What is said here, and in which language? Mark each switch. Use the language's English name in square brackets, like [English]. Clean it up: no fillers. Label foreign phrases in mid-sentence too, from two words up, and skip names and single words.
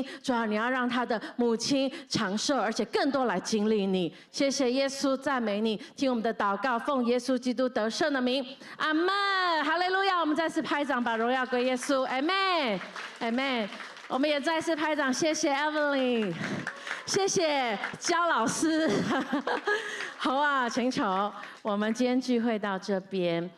[Chinese] 主啊，你要让他的母亲长寿，而且更多来经历你。谢谢耶稣，赞美你，听我们的祷告，奉耶稣基督得胜的名，阿们。哈利路亚！我们再次拍掌，把荣耀归耶稣，阿们，阿们。我们也再次拍掌，谢谢 Evelyn，谢谢焦老師。好啊，請坐。我們今天聚會到這邊。